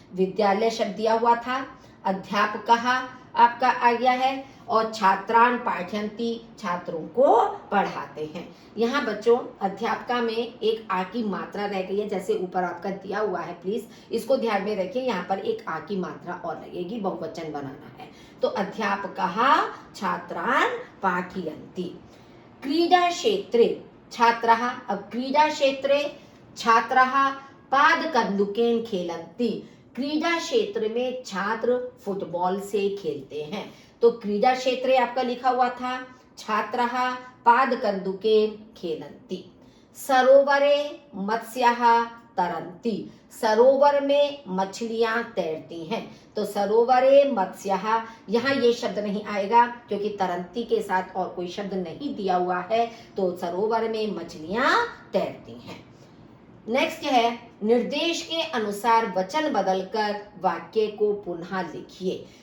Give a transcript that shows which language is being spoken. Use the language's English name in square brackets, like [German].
[Hindi] विद्यालय शब्द दिया हुआ था, [Sanskrit] अध्यापकः आपका [Hindi] आ गया है, और [Sanskrit] छात्रान पाठयन्ति [Hindi] छात्रों को पढ़ाते हैं। यहाँ बच्चों अध्यापका में एक आ की मात्रा रह गई है, जैसे ऊपर आपका दिया हुआ है, प्लीज इसको ध्यान में रखिए। यहाँ पर एक आ की मात्रा और लगेगी, बहुवचन बनाना है। [Sanskrit] तो अध्यापकः छात्रान् पाठयन्ति। क्रीडा क्षेत्रे छात्राः, अब क्रीडा क्षेत्रे छात्राः पादकन्दुकेन खेलन्ति। [Hindi] क्रीडा क्षेत्र में छात्र फुटबॉल से खेलते हैं। तो [Sanskrit] क्रीडा क्षेत्रे [Hindi] आपका लिखा हुआ था [Sanskrit] छात्राः पादकन्दुकेन खेलन्ति। सरोवरे मत्स्याः तरन्ति। [Hindi] सरोवर में मछलियां तैरती हैं। तो [Sanskrit] सरोवरे मत्स्याः, [Hindi] यहाँ ये शब्द नहीं आएगा क्योंकि तरंती के साथ और कोई शब्द नहीं दिया हुआ है। तो सरोवर में मछलियां तैरती हैं। नेक्स्ट है निर्देश के अनुसार वचन बदलकर वाक्य को पुनः लिखिए।